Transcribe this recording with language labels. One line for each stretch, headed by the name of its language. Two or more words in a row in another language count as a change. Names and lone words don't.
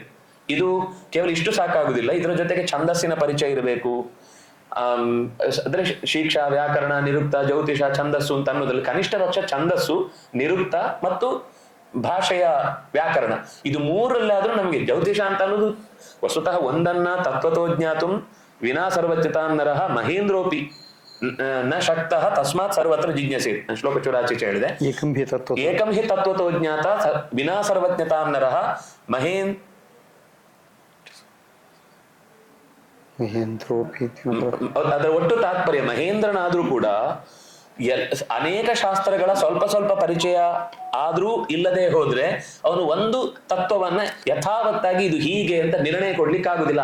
Kannada: ಇದು ಕೇವಲ ಇಷ್ಟು ಸಾಕಾಗುದಿಲ್ಲ, ಇದರ ಜೊತೆಗೆ ಛಂದಸ್ಸಿನ ಪರಿಚಯ ಇರಬೇಕು. ಅಂದ್ರೆ ಶಿಕ್ಷಾ, ವ್ಯಾಕರಣ, ನಿರುಕ್ತ, ಜ್ಯೋತಿಷ, ಛಂದಸ್ಸು ಅಂತ ಅನ್ನೋದ್ರಲ್ಲಿ ಕನಿಷ್ಠ ಪಕ್ಷ ಛಂದಸ್ಸು, ನಿರುಕ್ತ ಮತ್ತು ಭಾಷೆಯ ವ್ಯಾಕರಣ ಇದು ಮೂರಲ್ಲಾದ್ರೂ ನಮ್ಗೆ ಜ್ಯೋತಿಷ ಅಂತ ಅನ್ನೋದು ವಸ್ತುತಃ ಒಂದನ್ನ
Sanskrit: ತತ್ವತೋ ಜ್ಞಾತುಂ ವಿನಾ ಸರ್ವಜ್ಞತಾಂ ನರಃ ಮಹೇಂದ್ರೋಪಿ ನ ಶಕ್ತಃ ತಸ್ಮಾತ್ ಸರ್ವತ್ರ ಜಿಜ್ಞಾಸೇತ್.
Kannada: ಶ್ಲೋಕ ಚೂರಾಚೀಚೆ ಹೇಳಿದೆ.
Sanskrit: ಏಕಂ ಹಿ ತತ್ವತೋ ಜ್ಞಾತ ವಿನಾ ಸರ್ವಜ್ಞತಾಂ ನರಃ
Kannada: ಅದರ ಒಟ್ಟು ತಾತ್ಪರ್ಯ ಮಹೇಂದ್ರನಾದ್ರೂ ಕೂಡ ಅನೇಕ ಶಾಸ್ತ್ರಗಳ ಸ್ವಲ್ಪ ಸ್ವಲ್ಪ ಪರಿಚಯ ಆದ್ರೂ ಇಲ್ಲದೆ ಹೋದ್ರೆ ಅವನು ಒಂದು ತತ್ವವನ್ನ ಯಥಾವತ್ತಾಗಿ ಇದು ಹೀಗೆ ಅಂತ ನಿರ್ಣಯ ಕೊಡ್ಲಿಕ್ಕಾಗುದಿಲ್ಲ.